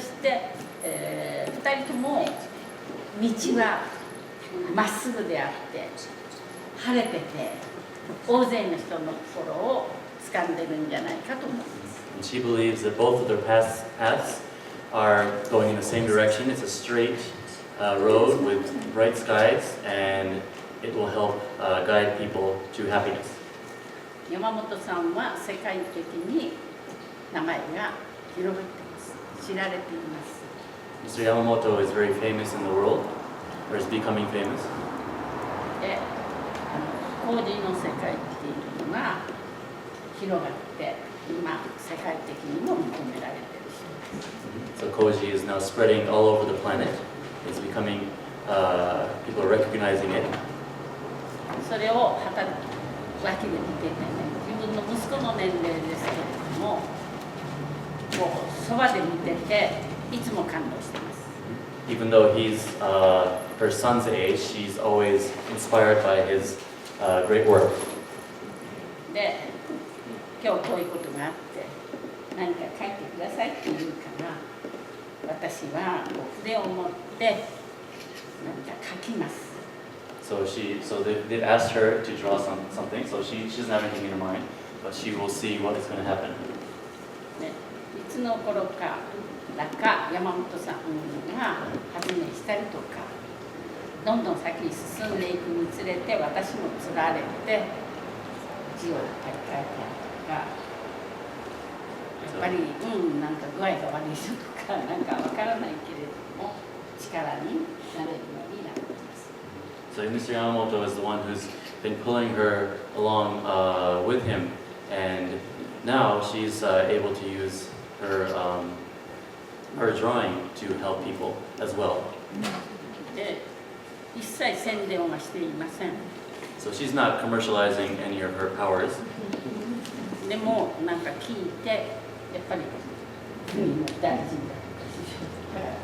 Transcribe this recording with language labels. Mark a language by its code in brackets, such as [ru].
[ja] そして、2人とも道はまっすぐであって晴れてて大勢の人の心を掴んでるんじゃないかと思います。 [en] And she believes that both of their paths are going in the same direction. It's a straight road with bright skies, and it will help guide people to happiness. [ja] 山本さんは世界的に名前が広がっています。知られています。 [en] Mr. Yamamoto is very famous in the world, or is becoming famous. [ja] で、コージの世界っていうのが広がって今世界的にも認められているし。 [en] So Koji is now spreading all over the planet. It's becoming, people are recognizing it. [ja] それをはた脇で見ててね、自分の息子の年齢ですけれども、こうそばで見てていつも感動してます。 [en] Even though he's her son's age, she's always inspired by his great work. [ja] で、今日こういうことがあって何か書いてくださいって言うから私は筆を持って何か書きます。 [en] So they've asked her to draw something. So she doesn't have anything in her mind, but she will see what is going to happen. [ja] ね、いつの頃か山本さんが発明したりとかどんどん先に進んでいくにつれて私もつられて字を書いてあるとかやっぱりなんか具合が悪い人とかなんかわからないけれども力になれるようになっています。 [en] So Mr. Yamamoto is the one who's been pulling her along with him, and now she's able to use her drawing to help people as well. [ja] で、一切宣伝はしていません。 [en] So she's not commercializing any of her powers. [ja] でもなんか聞いてやっぱり国も大事だ。